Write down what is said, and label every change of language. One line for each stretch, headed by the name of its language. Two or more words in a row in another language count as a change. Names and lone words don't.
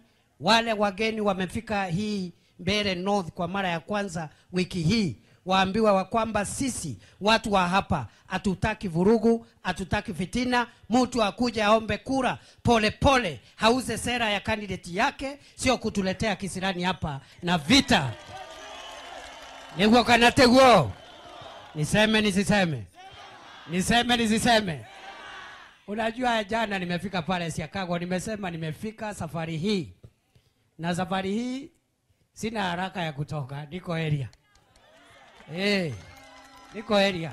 Swahili: Wale wageni wamefika hii Mbeere North kwa mara ya kwanza wiki hii, waambiwa wa kwamba sisi watu wa hapa hatutaki vurugu, hatutaki fitina. Mtu akuja aombe kura pole pole, hauze sera ya candidate yake, sio kutuletea kisirani hapa na vita.
Kikuyu: Niguo kana teguo?
Swahili: Niseme nisiseme? Niseme nisiseme? Unajua jana nimefika pale Gachagua, nimesema nimefika safari hii. Na safari hii sina haraka ya kutoka, niko area. Niko area.